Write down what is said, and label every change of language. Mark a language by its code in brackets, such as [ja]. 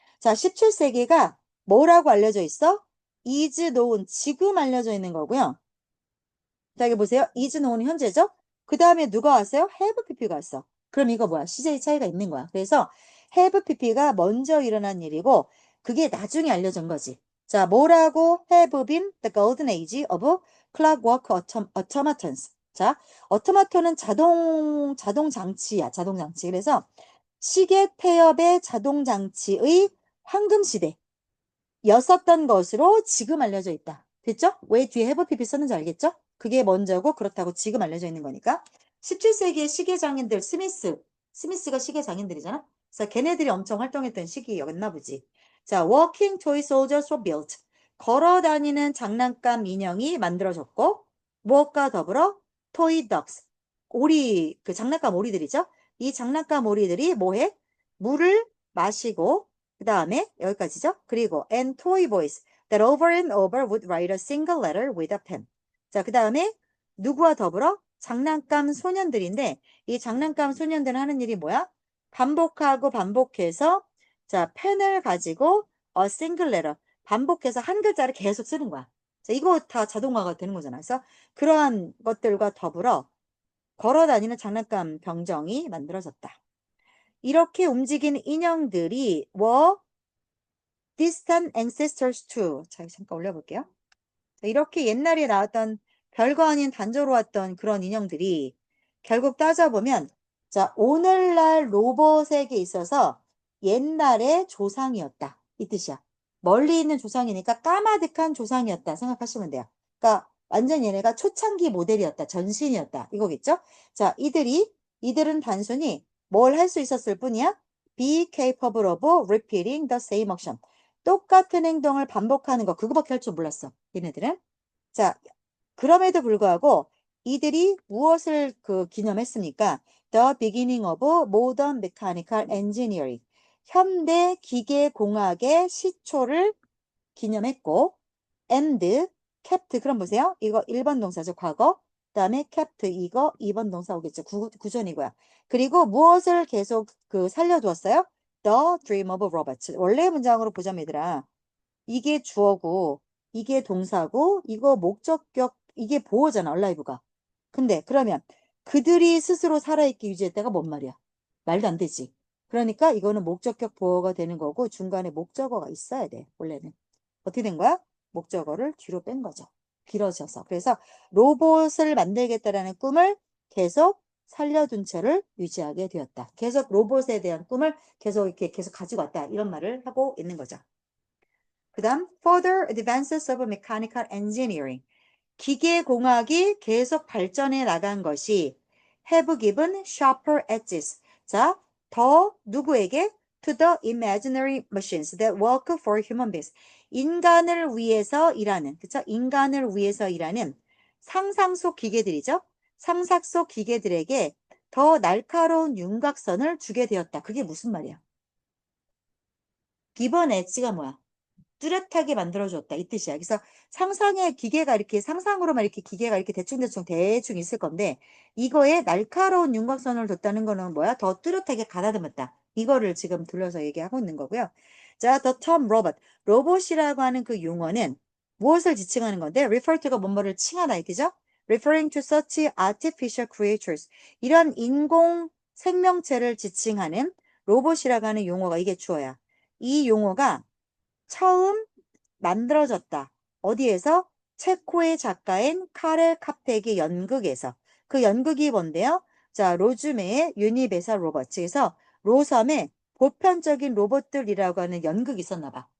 [ko] 자, 17세기가 뭐라고 알려져 있어? is known, 지금 알려져 있는 거고요. 자, 여기 보세요. is known은 현재죠? 그 다음에 누가 왔어요? have pp가 왔어. 그럼 이거 뭐야? 시제의 차이가 있는 거야. 그래서 have pp가 먼저 일어난 일이고 그게 나중에 알려진 거지. 자, 뭐라고 [en] have been the golden age of clockwork automatons. [ko] 자, automaton은 자동 장치야. 자동 장치. 그래서 시계 태엽의 자동 장치의 황금 시대. 였었던 것으로 지금 알려져 있다. 됐죠? 왜 뒤에 have pp 썼는지 알겠죠? 그게 먼저고 그렇다고 지금 알려져 있는 거니까. 17세기의 시계 장인들 스미스가 시계 장인들이잖아. 그래서 걔네들이 엄청 활동했던 시기였나 보지. [en] 자, walking toy soldiers were built. [ko] 걸어 다니는 장난감 인형이 만들어졌고 무엇과 더불어 [en] toy ducks. [ko] 오리 그 장난감 오리들이죠. 이 장난감 오리들이 뭐해? 물을 마시고 그 다음에 여기까지죠. [en] 그리고 and toy boys that over and over would write a single letter with a pen. [ko] 자, 그 다음에 누구와 더불어? 장난감 소년들인데 이 장난감 소년들은 하는 일이 뭐야? 반복하고 반복해서 자, 펜을 가지고 [en] a single letter [ko] 반복해서 한 글자를 계속 쓰는 거야. 자, 이거 다 자동화가 되는 거잖아. 그래서 그러한 것들과 더불어 걸어 다니는 장난감 병정이 만들어졌다. 이렇게 움직이는 인형들이 [en] were distant ancestors too. [ko] 자, 잠깐 올려볼게요. 자, 이렇게 옛날에 나왔던 별거 아닌 단조로웠던 그런 인형들이 결국 따져보면 자, 오늘날 로봇에게 있어서 옛날의 조상이었다. 이 뜻이야. 멀리 있는 조상이니까 까마득한 조상이었다 생각하시면 돼요. 그러니까 완전 얘네가 초창기 모델이었다. 전신이었다. 이거겠죠? 자, 이들은 단순히 뭘 할 수 있었을 뿐이야? [en] Be capable of repeating the same action. [ko] 똑같은 행동을 반복하는 거 그거밖에 할 줄 몰랐어. 얘네들은. 자, 그럼에도 불구하고 이들이 무엇을 기념했습니까? [en] The beginning of modern mechanical engineering. [ko] 현대 기계공학의 시초를 기념했고 [en] and kept [ko] 그럼 보세요. 이거 1번 동사죠. 과거. 그다음에 kept 이거 2번 동사 오겠죠. 구전이고요. 그리고 무엇을 계속 살려두었어요? [en] The dream of robots. [ko] 원래 문장으로 보자면 얘들아. 이게 주어고 이게 동사고 이거 목적격 이게 보어잖아. 얼라이브가. 근데 그러면 그들이 스스로 살아있게 유지했다가 뭔 말이야? 말도 안 되지. 그러니까 이거는 목적격 보어가 되는 거고 중간에 목적어가 있어야 돼. 원래는. 어떻게 된 거야? 목적어를 뒤로 뺀 거죠. 길어져서. 그래서 로봇을 만들겠다라는 꿈을 계속 살려둔 채를 유지하게 되었다. 계속 로봇에 대한 꿈을 계속 이렇게 계속 가지고 왔다. 이런 말을 하고 있는 거죠. [en] 그 다음, further advances of mechanical engineering. [ko] 기계공학이 계속 발전해 나간 것이 [en] have given sharper edges. [ko] 자, 더 누구에게? [en] To the imaginary machines that work for human beings. [ko] 인간을 위해서 일하는, 그쵸? 인간을 위해서 일하는 상상 속 기계들이죠? 상상 속 기계들에게 더 날카로운 윤곽선을 주게 되었다. 그게 무슨 말이야? given edge가 뭐야? 뚜렷하게 만들어줬다 이 뜻이야. 그래서 상상의 기계가 이렇게 상상으로만 이렇게 기계가 이렇게 대충 있을 건데 이거에 날카로운 윤곽선을 뒀다는 거는 뭐야? 더 뚜렷하게 가다듬었다. 이거를 지금 돌려서 얘기하고 있는 거고요. [en] 자, the term robot. [ko] 로봇이라고 하는 그 용어는 무엇을 지칭하는 건데 refer to가 뭐뭐를 칭하다 이 뜻이죠? [en] referring to such artificial creatures. [ko] 이런 인공 생명체를 지칭하는 로봇이라고 하는 용어가 이게 주어야. 이 용어가 처음 만들어졌다. 어디에서? 체코의 작가인 카렐 카펙의 연극에서. 그 연극이 뭔데요? 자, 로즈메의 유니베설 로버츠에서 로섬의 보편적인 로봇들이라고 하는 연극이 있었나 봐.